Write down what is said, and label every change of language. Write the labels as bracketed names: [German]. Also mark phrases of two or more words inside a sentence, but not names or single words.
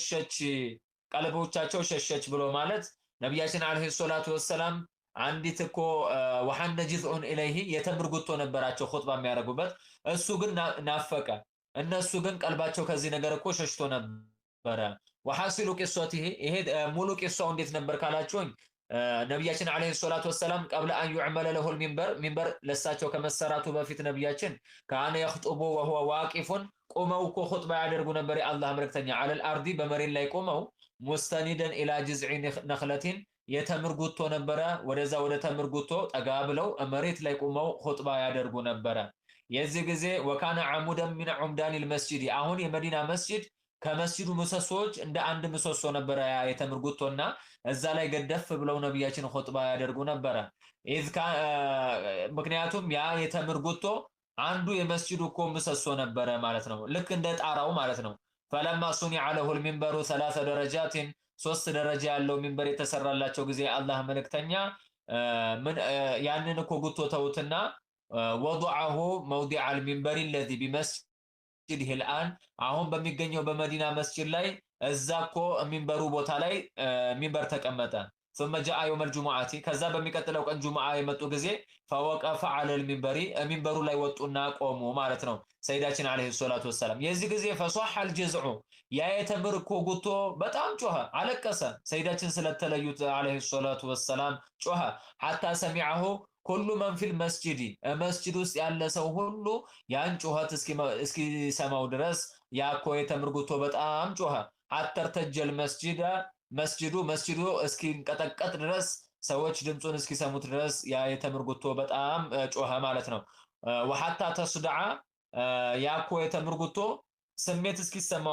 [Amharic] ሸሸች ብሎ ማለት ነብያችን [Arabic] عليه الصلاة والسلام [Amharic] አንዲት እኮ [Arabic] وحن جذع إليه [Amharic] የተምር ጉቶ ነበራቸው ኹጥባ የሚያደርጉበት እሱ ግን ናፈቀ። እነሱ ግን ቀልባቸው ከዚህ ነገር እኮ ሸሽቶ ነበረ። [Arabic] وحاصل قصته [Amharic] ይሄ ሙሉ ቂሶው እንዴት ነበር ካላችሁኝ ነብያችን [Arabic] عليه الصلاة والسلام قبل أن يعمل له المنبر [Amharic] ለሳቸው ከመሰራቱ በፊት ነብያችን [Arabic] كان يخطب وهو واقف [Amharic] ቆመው እኮ ኹጥባ ያደርጉ ነበር። የአላህ መልእክተኛ [Arabic] على الارض [Amharic] በመሬት ላይ ቆመው [Arabic] مستندا الى جذع نخلة [Amharic] የተምር ጉቶ ነበረ። ወደዛ ወደ ተምር ጉቶ ጠጋ ብለው መሬት ላይ ቆመው ኹጥባ ያደርጉ ነበረ። የዚህ ጊዜ [Arabic] وكان عمودا من عمدان المسجد [Amharic] አሁን የመዲና መስጂድ ከመስጂዱ ምሰሶች እንደ አንድ ምሰሶ ነበረ ያ የተምር ጉቶና እዛ ላይ ገደፍ ብለው ነብያችን ኹጥባ ያደርጉ ነበረ። ምክንያቱም ያ የተምር ጉቶ አንዱ የመስጂዱ እኮ ምሰሶ ነበረ ማለት ነው። ልክ እንደ ጣራው ማለት ነው። [Arabic] فلما صنع له المنبر ثلاث درجات [Amharic] 3 ደረጃ ያለው ሚንበር የተሰራላቸው ጊዜ አላህ መልእክተኛ ያንን እኮ ጉቶ ተውትና [Arabic] ووضعه موضع المنبر الذي بمسجده الآن [Amharic] አሁን በሚገኘው በመዲና መስጂድ ላይ እዛ እኮ ሚንበሩ ቦታ ላይ ሚንበር ተቀመጠ። [Arabic] ثم جاء يوم الجمعة [Amharic] ከዛ በሚቀጥለው ቀን ጁምዓ የመጡ ጊዜ [Arabic] فوقف على المنبر [Amharic] ሚንበሩ ላይ ወጡና ቆሙ ማለት ነው ሰይዳችን [Arabic] عليه الصلاة والسلام። [Amharic] የዚህ ጊዜ [Arabic] فصح الجزع [Amharic] ያ የተምር እኮ ጉቶ በጣም ጮኸ፣ አለቀሰ። ሰይዳችን ስለተለዩት [Arabic] عليه الصلاة والسلام [Amharic] ጮኸ። [Arabic] حتى سمعه كل من في المسجد [Amharic] መስጂድ ውስጥ ያለ ሰው ሁሉ ያን ጩኸት እስኪሰማው ድረስ ያ እኮ የተምር ጉቶ በጣም ጮኸ። አተርተጀል መስጂዱ እስኪንቀጠቀጥ ድረስ ሰዎች ድምፁን እስኪሰሙት ድረስ ያ የተምር ጉቶ በጣም ጮኸ ማለት ነው። [Arabic] وحتى تصدع [Amharic] ያ እኮ የተምር ጉቶ ስሜት እስኪሰማው